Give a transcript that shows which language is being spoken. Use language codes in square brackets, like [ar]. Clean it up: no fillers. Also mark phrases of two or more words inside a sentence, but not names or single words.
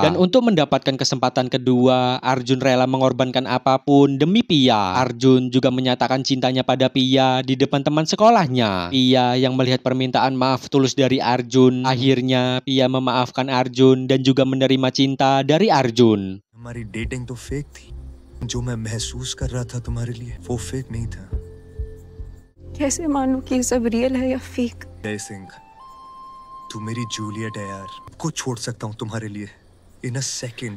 [id] Dan untuk mendapatkan kesempatan kedua, Arjun rela mengorbankan apapun demi Pia. Arjun juga menyatakan cintanya pada Pia di depan teman sekolahnya. Pia yang melihat permintaan maaf tulus dari Arjun, akhirnya Pia memaafkan Arjun dan juga menerima cinta dari Arjun. [hi] हमारी डेटिंग तो फेक थी। जो मैं महसूस कर रहा था तुम्हारे लिए वो फेक नहीं था। कैसे मानूं कि ये सब रियल है या फेक? जय सिंह, तू मेरी जूलियट है यार। को छोड़ सकता हूँ तुम्हारे लिए [en] in a second.